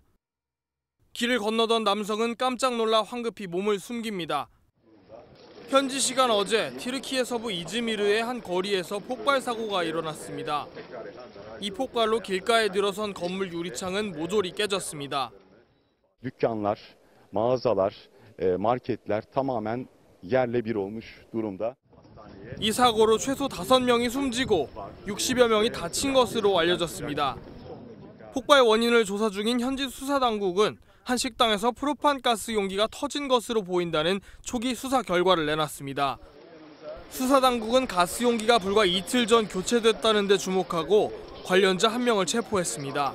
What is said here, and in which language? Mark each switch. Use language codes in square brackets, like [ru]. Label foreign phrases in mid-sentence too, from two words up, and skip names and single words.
[ko] 길을 건너던 남성은 깜짝 놀라 황급히 몸을 숨깁니다. 현지 시간 어제 튀르키예 서부 이즈미르의 한 거리에서 폭발 사고가 일어났습니다. 이 폭발로 길가에 들어선 건물 유리창은 모조리 깨졌습니다. [tr] Dükkanlar, mağazalar, marketler tamamen yerle bir olmuş durumda. [ko] 이 사고로 최소 5명이 숨지고 60여 명이 다친 것으로 알려졌습니다. 폭발 원인을 조사 중인 현지 수사당국은 한 식당에서 프로판 가스 용기가 터진 것으로 보인다는 초기 수사 결과를 내놨습니다. 수사당국은 가스 용기가 불과 이틀 전 교체됐다는 데 주목하고 관련자 1명을 체포했습니다.